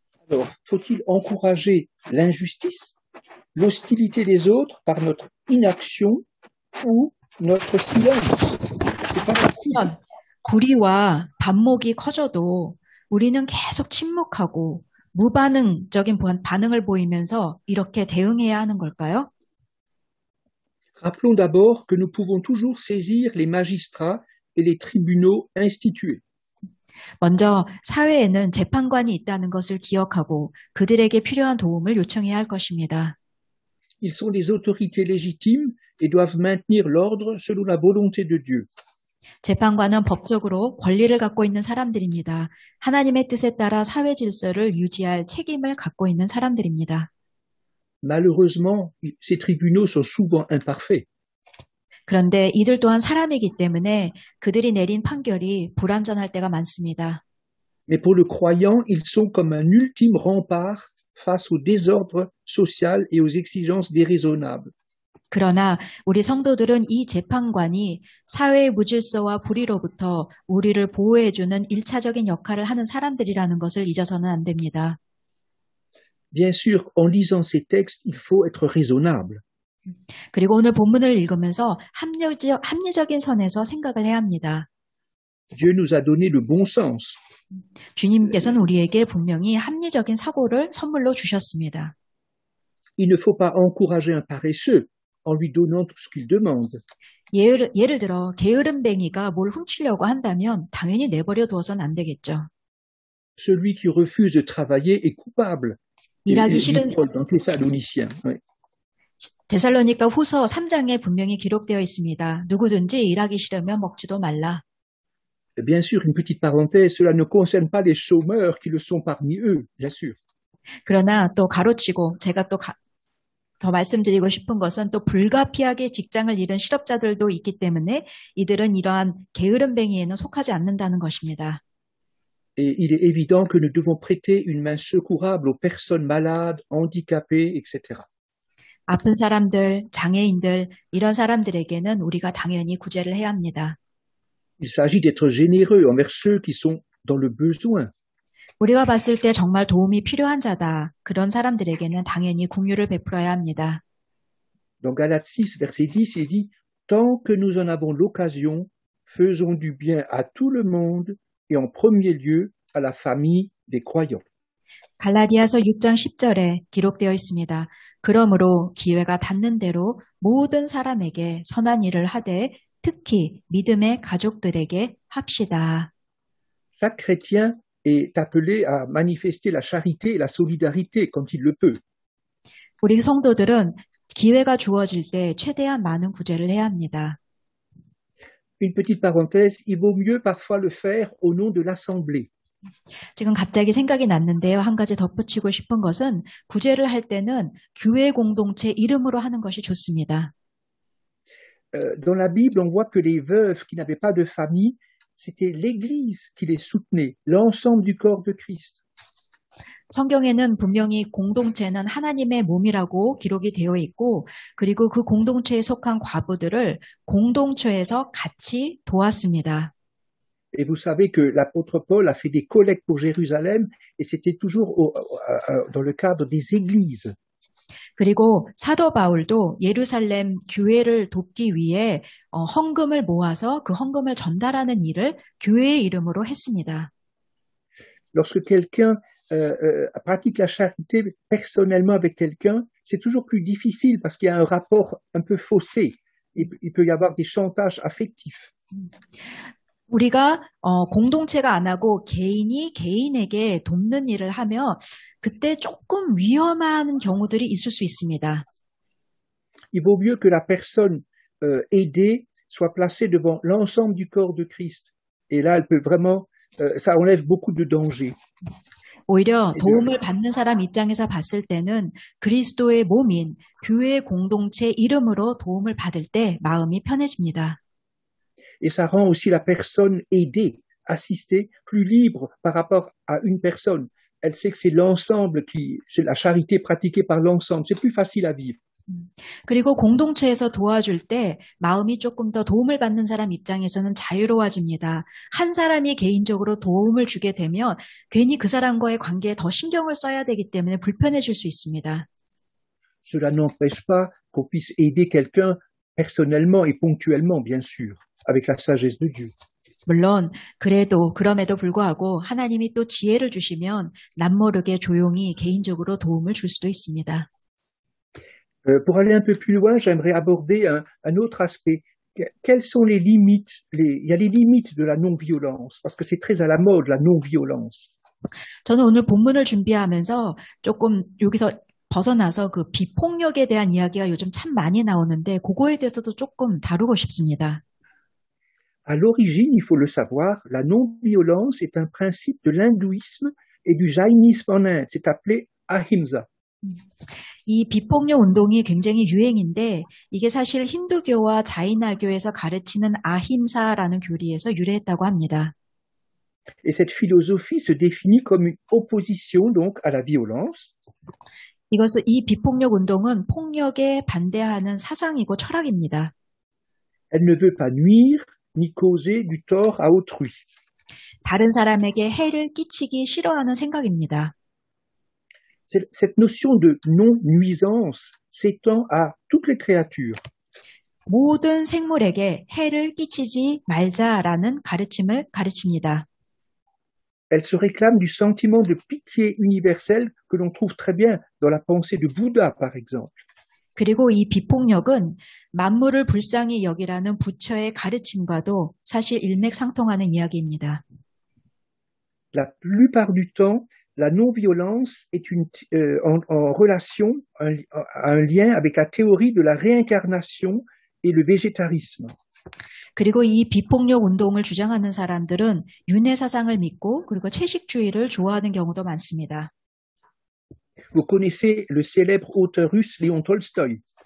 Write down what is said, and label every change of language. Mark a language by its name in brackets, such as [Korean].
[French] Alors, faut-il encourager l'injustice, l'hostilité des autres par notre inaction ou notre silence? C'est pas facile. [Korean] 불의와 반목이 커져도 우리는 계속 침묵하고 무반응적인 반응을 보이면서 이렇게 대응해야 하는 걸까요? [French] Rappelons d'abord que nous pouvons toujours saisir les magistrats et les tribunaux institués. [Korean] 먼저 사회에는 재판관이 있다는 것을 기억하고 그들에게 필요한 도움을 요청해야 할 것입니다. [French] Ils sont des autorités légitimes et doivent maintenir l'ordre selon la volonté de Dieu. [Korean] 재판관은 법적으로 권리를 갖고 있는 사람들입니다. 하나님의 뜻에 따라 사회 질서를 유지할 책임을 갖고 있는 사람들입니다. [French] Malheureusement, ces tribunaux sont souvent imparfaits. [Korean] 그런데 이들 또한 사람이기 때문에 그들이 내린 판결이 불완전할 때가 많습니다. [French] Mais pour le croyant, ils sont comme un ultime rempart face au désordre social et aux exigences déraisonnables. [Korean] 그러나 우리 성도들은 이 재판관이 사회의 무질서와 불의로부터 우리를 보호해주는 1차적인 역할을 하는 사람들이라는 것을 잊어서는 안 됩니다. [French] Bien sûr, en lisant ces textes, il faut être raisonnable. [Korean] 그리고 오늘 본문을 읽으면서 합리적인 선에서 생각을 해야 합니다. [French] Dieu nous a donné le bon sens. [Korean] 주님께서는 우리에게 분명히 합리적인 사고를 선물로 주셨습니다. [French] Il ne faut pas encourager un paresseux en lui donnant tout ce qu'il demande. [Korean] 예를 들어 게으름뱅이가 뭘 훔치려고 한다면 당연히 내버려 두어서는 안 되겠죠. [French] Celui qui refuse de travailler est coupable. [Korean] 일하기 싫은 [French] Dans Thessaloniciens. Oui. [Korean] 데살로니가 후서 3장에 분명히 기록되어 있습니다. 누구든지 일하기 싫으면 먹지도 말라. [French] Bien sûr, une petite parenthèse, cela ne concerne pas les chômeurs qui le sont parmi eux, bien sûr. [Korean] 그러나 또 가로치고 제가 또 더 말씀드리고 싶은 것은 또 불가피하게 직장을 잃은 실업자들도 있기 때문에 이들은 이러한 게으름뱅이에는 속하지 않는다는 것입니다. [French] Et il est évident que nous devons prêter une main secourable aux personnes malades, handicapées, etc. [Korean] 아픈 사람들, 장애인들, 이런 사람들에게는 우리가 당연히 구제를 해야 합니다. [French] Il s'agit d'être généreux envers ceux qui sont dans le besoin. [Korean] 우리가 봤을 때 정말 도움이 필요한 자다. 그런 사람들에게는 당연히 긍휼을 베풀어야 합니다. [French] Dans Galates 6, verset 10, il dit « Tant que nous en avons l'occasion, faisons du bien à tout le monde et en premier lieu à la famille des croyants. [Korean] 갈라디아서 6장 10절에 기록되어 있습니다. 그러므로 기회가 닿는 대로 모든 사람에게 선한 일을 하되 특히 믿음의 가족들에게 합시다. [French] Chaque chrétien est appelé à manifester la charité et la solidarité quand il le peut. [Korean] 우리 성도들은 기회가 주어질 때 최대한 많은 구제를 해야 합니다. [French] Une petite parenthèse, il vaut mieux parfois le faire au nom de l'Assemblée. [Korean] 지금 갑자기 생각이 났는데요. 한 가지 덧붙이고 싶은 것은 구제를 할 때는 교회 공동체 이름으로 하는 것이 좋습니다. [French] Dans la Bible, on voit que les veuves qui n'avaient pas de famille, c'était l'Église qui les soutenait, l'ensemble du corps de Christ. [Korean] 성경에는 분명히 공동체는 하나님의 몸이라고 기록이 되어 있고 그리고 그 공동체에 속한 과부들을 공동체에서 같이 도왔습니다. [French] Et vous savez que l'apôtre Paul a fait des collectes pour Jérusalem et c'était toujours dans le cadre des églises. [Korean] 그리고 사도 바울도 예루살렘 교회를 돕기 위해 헌금을 모아서 그 헌금을 전달하는 일을 교회의 이름으로 했습니다. [French] Lorsque quelqu'un pratique la charité personnellement avec quelqu'un, c'est toujours plus difficile parce qu'il y a un rapport un peu faussé. Il peut y avoir des chantages affectifs. [Korean] 우리가 공동체가 안 하고 개인이 개인에게 돕는 일을 하면 그때 조금 위험한 경우들이 있을 수 있습니다. [French] Il vaut mieux que la personne aidée soit placée devant l'ensemble du corps de Christ. Et là, elle peut vraiment, ça enlève beaucoup de dangers. [Korean] 오히려 도움을 받는 사람 입장에서 봤을 때는 그리스도의 몸인 교회 공동체 이름으로 도움을 받을 때 마음이 편해집니다. [French] Et ça rend aussi la personne aidée, assistée, plus libre par rapport à une personne. Elle sait que c'est l'ensemble c'est la charité pratiquée par l'ensemble. C'est plus facile à vivre. [Korean] 그리고 공동체에서 도와줄 때 마음이 조금 더 도움을 받는 사람 입장에서는 자유로워집니다. 한 사람이 개인적으로 도움을 주게 되면 괜히 그 사람과의 관계에 더 신경을 써야 되기 때문에 불편해질 수 있습니다. [French] Cela n'empêche pas qu'on puisse aider quelqu'un personnellement et ponctuellement, bien sûr, avec la sagesse de Dieu. [Korean] 물론 그럼에도 불구하고 하나님이 또 지혜를 주시면 남모르게 조용히 개인적으로 도움을 줄 수도 있습니다. [French] Pour aller un peu plus loin, j'aimerais aborder un autre aspect. Quelles sont les limites? Il y a les limites de la non-violence, parce que c'est très à la mode, la non-violence. [Korean] 저는 오늘 본문을 준비하면서 조금 여기서 벗어나서 그 비폭력에 대한 이야기가 요즘 참 많이 나오는데 그거에 대해서도 조금 다루고 싶습니다. [French] À l'origine, il faut le savoir, la non-violence est un principe de l'hindouisme et du jaïnisme en Inde. C'est appelé ahimsa. [Korean] 이 비폭력 운동이 굉장히 유행인데 이게 사실 힌두교와 자이나교에서 가르치는 아힘사라는 교리에서 유래했다고 합니다. [French] Et cette philosophie se définit comme une opposition donc à la violence. [Korean] 이 비폭력 운동은 폭력에 반대하는 사상이고 철학입니다. [French] Elle ne veut pas nuire ni causer du tort à autrui. [Korean] 다른 사람에게 해를 끼치기 싫어하는 생각입니다. [French] Cette notion de non-nuisance s'étend à toutes les créatures. [Korean] 모든 생물에게 해를 끼치지 말자라는 가르침을 가르칩니다. [French] Elle se réclame du sentiment de pitié universel que l'on trouve très bien dans la pensée de Bouddha, par exemple. [Korean] 그리고 이 비폭력은 만물을 불쌍히 여기라는 부처의 가르침과도 사실 일맥상통하는 이야기입니다. [French] La plupart du temps, la non-violence est en relation, un lien avec la théorie de la réincarnation et le végétarisme. [Korean] 그리고 이 비폭력 운동을 주장하는 사람들은 윤회 사상을 믿고 그리고 채식주의를 좋아하는 경우도 많습니다. [French] Vous connaissez le célèbre auteur russe Léon Tolstoï.